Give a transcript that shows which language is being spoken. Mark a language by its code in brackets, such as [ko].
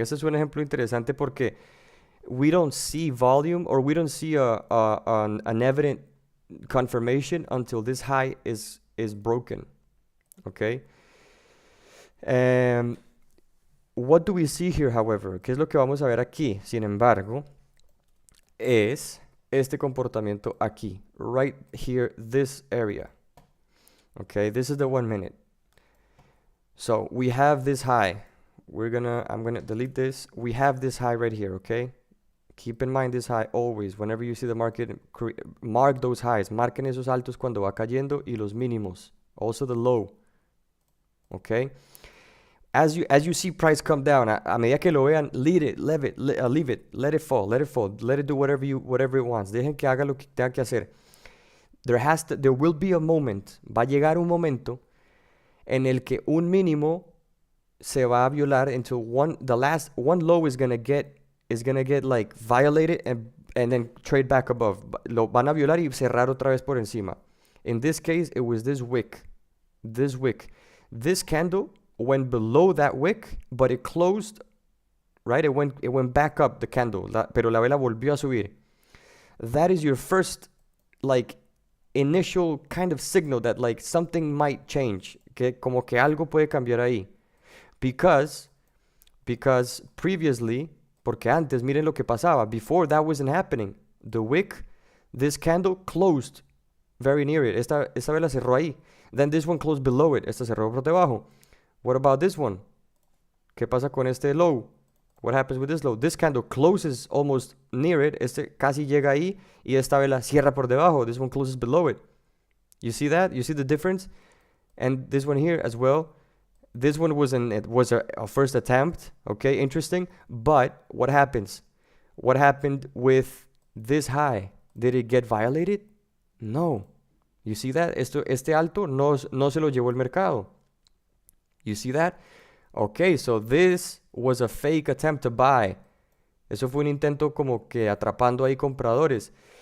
[es] Este es un ejemplo interesante porque [en] we don't see volume, or we don't see an evident confirmation until this high is broken. Okay? Um, what do we see here, however? [es] ¿Qué es lo que vamos a ver aquí? [en] Sin embargo, [es] es este comportamiento aquí. [en] Right here, this area. Okay, this is the 1 minute. So we have this high. I'm gonna delete this. We have this high right here, okay? Keep in mind this high always. Whenever you see the market, mark those highs. [es] Marquen esos altos cuando va cayendo y los mínimos. [en] Also the low. Okay? As you see price come down, [es] a medida que lo vean, [en] leave it, let it fall, let it do whatever it wants. [es] Dejen que haga lo que tenga que hacer. [en] There will be a moment, [es] va a llegar un momento en el que un mínimo se va a violar [en] until the last one low is gonna get like violated and then trade back above. [es] Lo van a violar y cerrar otra vez por encima. [en] In this case, it was this wick. This candle went below that wick, but it closed, right? It went back up, the candle, [es] pero la vela volvió a subir. [en] That is your first, like, initial kind of signal that, like, something might change. [es] Que como que algo puede cambiar ahí. [en] Because previously, [es] porque antes, miren lo que pasaba. [en] Before that wasn't happening. The wick, this candle closed very near it. [es] Esta vela cerró ahí. [en] Then this one closed below it. [es] Esta cerró por debajo. [en] What about this one? [es] ¿Qué pasa con este low? [en] What happens with this low? This candle closes almost near it. [es] Este casi llega ahí y esta vela cierra por debajo. [en] This one closes below it. You see that? You see the difference? And this one here as well. This one was a first attempt. Okay, interesting. But what happens? What happened with this high? Did it get violated? No. You see that? [es] Este alto no se lo llevó el mercado. [en] You see that? Okay, so this was a fake attempt to buy. [es] Eso fue un intento como que atrapando ahí compradores.